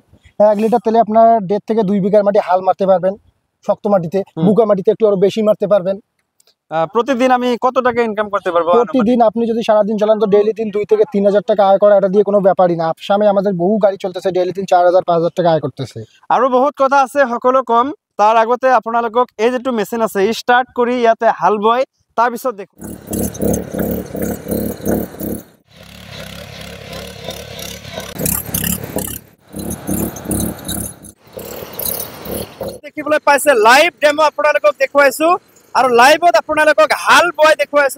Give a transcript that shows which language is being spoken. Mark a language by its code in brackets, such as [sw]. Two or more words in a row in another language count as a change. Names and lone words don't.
[bn] 1 লিটার তেলে আপনার 1.5 থেকে 2 বিঘার মাটি হাল মারতে পারবেন। শক্ত মাটিতে, বুকা মাটিতে একটু আরো বেশি মারতে পারবেন। প্রতিদিন আমি কত টাকা ইনকাম করতে পারবো? প্রতিদিন আপনি যদি সারাদিন চালান তো ডেইলি 2 থেকে 3 হাজার টাকা আয় করা এটা দিয়ে কোনো ব্যাপারই না। আসামে আমাদের বহু গাড়ি চলতেছে ডেইলি 4 হাজার 5 হাজার টাকা আয় করতেছে। [as] আৰু বহুত কথা আছে, সকলো কম। তাৰ আগতে আপোনালোকক এই যেটো মেচিন আছে স্টার্ট কৰি ইয়াতে হাল বয় তাৰ পিছত দেখো। দেখিবলৈ পাইছে [en] live demo [as] আপোনালোকক দেখুৱাইছো আৰু লাইভত আপোনালোকক হাল বয় দেখুৱাইছো।